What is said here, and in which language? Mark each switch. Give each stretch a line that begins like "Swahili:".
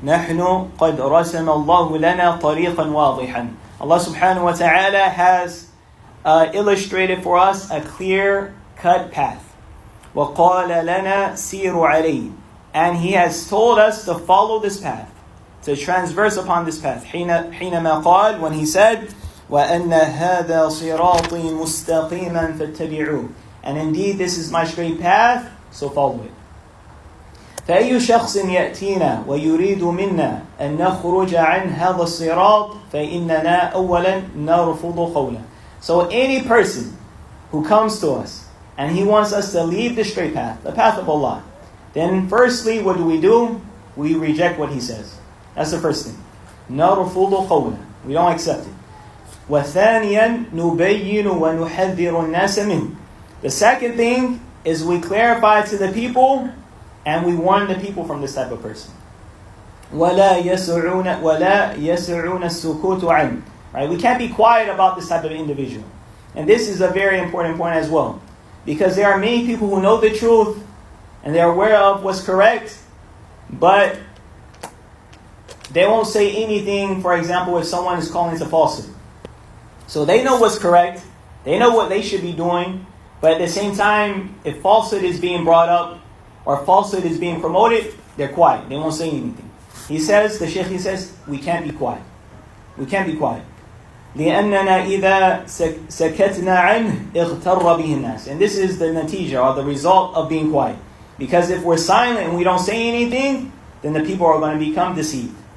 Arabic: نَحْنُ قَدْ رَسَمَ اللَّهُ لَنَا طَرِيقًا وَاضِحًا.
English: Allah subhanahu wa ta'ala has illustrated for us a clear-cut path.
Arabic: وَقَالَ لَنَا سِيرُوا عَلَيْهِ.
English: And He has told us to follow this path, to transverse upon this path.
Arabic: حينما قال,
English: when He said,
Arabic: وَأَنَّ هَذَا صِرَاطِي مُسْتَقِيمًا فَاتَّبِعُوهُ.
English: And indeed this is my straight path, so follow it.
Arabic: فأي شخص يأتينا ويريد منا أن نخرج عن هذا الصراط فإننا أولا نرفض قوله.
English: So any person who comes to us and he wants us to leave the straight path, the path of Allah, then firstly, what do? We reject what he says. That's the first thing.
Arabic: نرفض قوله.
English: We don't accept it.
Arabic: وثانيا نبين ونحذر الناس منه.
English: The second thing is we clarify to the people and we warn the people from this type of person.
Arabic: وَلَا يَسْعُونَ السُّكُوتُ عَنْهُ. Right?
English: We can't be quiet about this type of individual. And this is a very important point as well. Because there are many people who know the truth and they're aware of what's correct, but they won't say anything, for example, if someone is calling to falsehood. So they know what's correct, they know what they should be doing, but at the same time, if falsehood is being brought up or falsehood is being promoted, they're quiet. They won't say anything. The Shaykh says, we can't be quiet. We can't be quiet.
Arabic: لأننا إذا سكتنا عنه اغتر به الناس.
English: And this is the natija, or the result of being quiet. Because if we're silent and we don't say anything, then the people are going to become deceived.